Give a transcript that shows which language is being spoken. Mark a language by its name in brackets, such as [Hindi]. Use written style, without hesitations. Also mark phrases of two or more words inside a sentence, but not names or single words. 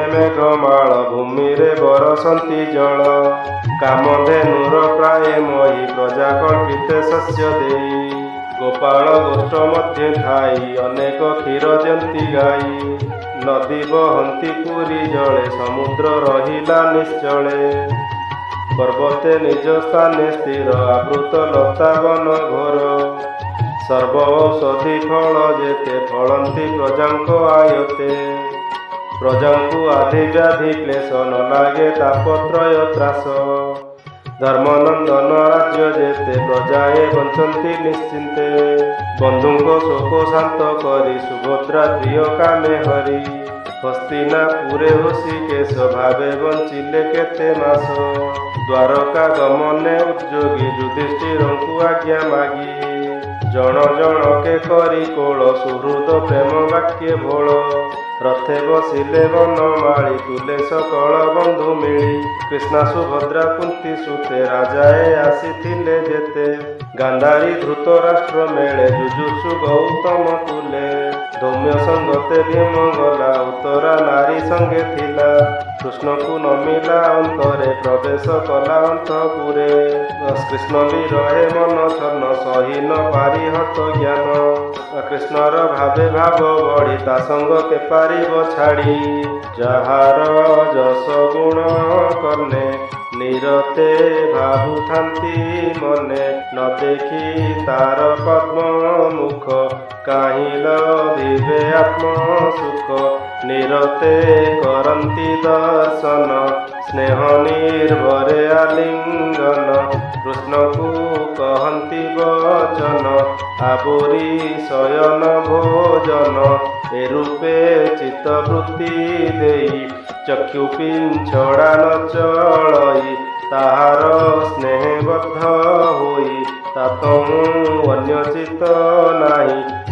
[Odia] ମେଘମାଳ ଭୂମି ରେ ବରଷନ୍ତି ଜଳ କାମଧେନୁର ପ୍ରାୟ ମୋହି ପ୍ରଜା କଳ୍ପିତେ ଶସ୍ୟ ଦେଈ ଗୋପାଳ ଗୋଷ୍ଠ ମଧ୍ୟ ଥାଇ ଅନେକ କ୍ଷୀର ଜନ୍ତି ଗାଈ ନଦୀ ବହନ୍ତି ପୁରି ଜଳେ ସମୁଦ୍ର ରହିଲା ନିଶ୍ଚଳେ ପର୍ବତେ ନିଜ ସ୍ଥାନେ ସ୍ଥିର ଆବୃତ ଲତା ବନ ଘୋର ସର୍ବ ଔଷଧି ଫଳ ଯେତେ ଫଳନ୍ତି ପ୍ରଜାଙ୍କ ଆୟତେ ପ୍ରଜାଙ୍କୁ ଆଦି ବ୍ୟାଧି କ୍ଲେଶ ନ ଲାଗେ ତାପତ୍ରୟ ତ୍ରାସ ଧର୍ମନନ୍ଦନ ରାଜ୍ୟ ଯେତେ ପ୍ରଜାଏ ବଞ୍ଚନ୍ତି ନିଶ୍ଚିନ୍ତେ ବନ୍ଧୁଙ୍କୋ ଶୋକ ଶାନ୍ତ କରି ସୁଭଦ୍ରା ପ୍ରିୟ କାମେ ହରି ହସ୍ତିନାପୁରେ ହୃଷୀକେଶ ଭାବେ ବଞ୍ଚିଲେ କେତେ ମାସ ଦ୍ୱାରକା ଗମନେ ଉଦ୍ୟୋଗୀ ଯୁଧିଷ୍ଠିରଙ୍କୁ ଆଜ୍ଞା ମାଗି ଜନ ଜନକେ କରି କୋଳ ସୁହୃଦ ପ୍ରେମ ବାକ୍ୟ ଭୋଳ ରଥେ ବସିଲେ ବନମାଳୀ ତୁଲେ ସକଳ ବନ୍ଧୁ ମିଳି କୃଷ୍ଣା ସୁଭଦ୍ରା କୁନ୍ତୀ ସୁତେ ରାଜାଏ ଆସିଥିଲେ ଯେତେ ଗାନ୍ଧାରୀ ଧୃତରାଷ୍ଟ୍ର ମେଳେ ଯୁଯୁତ୍ସୁ ଗୌତମ ତୁଲେ ଧୌମ୍ୟ ସଙ୍ଗତେ ଭୀମ ଗଲା ଉତ୍ତରା ନାରୀ ସଙ୍ଗେ ଥିଲା କୃଷ୍ଣଙ୍କୁ ନମିଲା ଅନ୍ତରେ ପ୍ରବେଶ କଲା ଅନ୍ତପୁରେ କୃଷ୍ଣ ଭି ରହେ ମନ ଛନ୍ନ ସହି ନ ପାରି ହତ ଜ୍ଞାନ କୃଷ୍ଣର ଭାବେ ଭାବ ବଢ଼ି ତା ସଙ୍ଗ କେ ପାରିବ ଛାଡ଼ି ଯାହାର ଯଶ ଗୁଣ କନେ ନିରତେ ଭାବୁଥାନ୍ତି ମନେ ନ ଦେଖି ତାର ପଦ୍ମ ମୁଖ କାହିଁ ଲଭିବେ ଆତ୍ମ ସୁଖ ନିରତେ କରନ୍ତି ଦର୍ଶନ ସ୍ନେହ ନିର୍ଭରେ ଆଲିଙ୍ଗନ କୃଷ୍ଣଙ୍କୁ କହନ୍ତି ବଚନ ଆବୋରି ଶୟନ ଭୋଜନ ଏ ରୂପେ ଚିତ୍ତବୃତ୍ତି ଦେଇ ଚକ୍ଷୁ ପିଞ୍ଛଡ଼ା ନ ଚଳଇ ତାହାର ସ୍ନେହବଦ୍ଧ ହୋଇ ତାତମୁ ଅନ୍ୟ ଚିତ୍ତ ନାହିଁ